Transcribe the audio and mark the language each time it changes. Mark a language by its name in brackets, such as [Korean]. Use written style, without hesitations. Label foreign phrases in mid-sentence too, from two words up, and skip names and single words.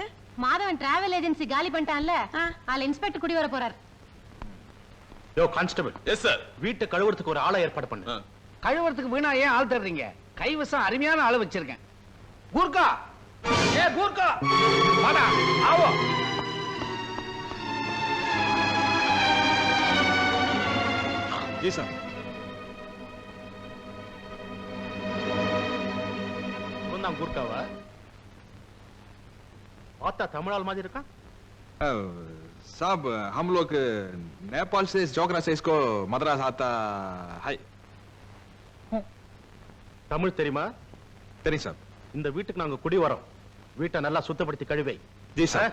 [Tamil] மாதவன் டிராவல் ஏஜென்சி காலி பண்ணிட்டான்ல, அதுல இன்ஸ்பெக்டர் குடி வர போறார். யோ கான்ஸ்டபிள். [English] yes sir. [Tamil] வீட்டை கழுவுறதுக்கு ஒரு ஆளை ஏற்பாடு பண்ணு. கழுவுறதுக்கு வீணா ஏன் ஆள் தர்றீங்க? கைவசம் அருமையான ஆளு வச்சிருக்கேன். கூர்க்கா, ஏ கூர்க்கா, வாடா, ஆவோ. [Hindi] जी सर. [Tamil] கொண்டாம் கூர்க்காவா? பார்த்தா தமிழால் மாதிரி இருக்கான். [Hindi] साहब, हम लोग नेपाल से जोगरा से इसको मद्रास आता है. [Tamil] தமிழ் தெரியுமா? தெரியும் சார். இந்த வீட்டுக்கு நாங்க குடி வரோம். வீட்டை நல்லா சுத்தப்படுத்தி கழுவை. ஜி சார்.